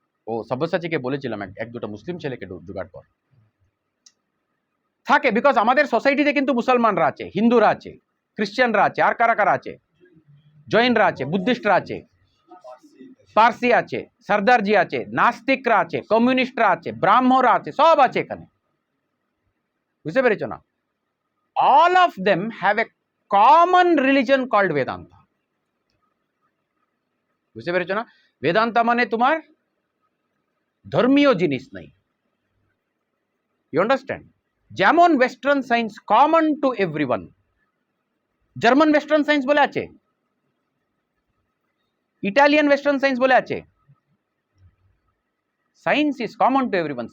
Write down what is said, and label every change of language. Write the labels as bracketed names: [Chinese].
[Bangla] ও সব্যসাচীকে বলেছিলাম এক দুটো মুসলিম ছেলেকে জোগাড় কর, থাকে, বিকজ আমাদের সোসাইটিতে কিন্তু মুসলমানরা আছে, হিন্দুরা আছে, খ্রিস্টানরা আছে, আর কারা কারা আছে, জৈনরা আছে, বুদ্ধিস্টরা আছে, পার্সি আছে, সর্দারজি আছে, নাস্তিকরা আছে, কমিউনিস্টরা আছে, ব্রাহ্মণরা আছে, সব আছে এখানে, বুঝতে পেরেছো না? [English] all of them have a common religion called Vedanta, [Bangla] বুঝতে পেরেছো না? বেদান্তা মানে তোমার ধর্মীয় জিনিস নাই, [English] You understand? যেমন western science common to everyone, German western science [Bangla] বলে আছে, [English] Italian western science বলে আছে, science is common to everyone.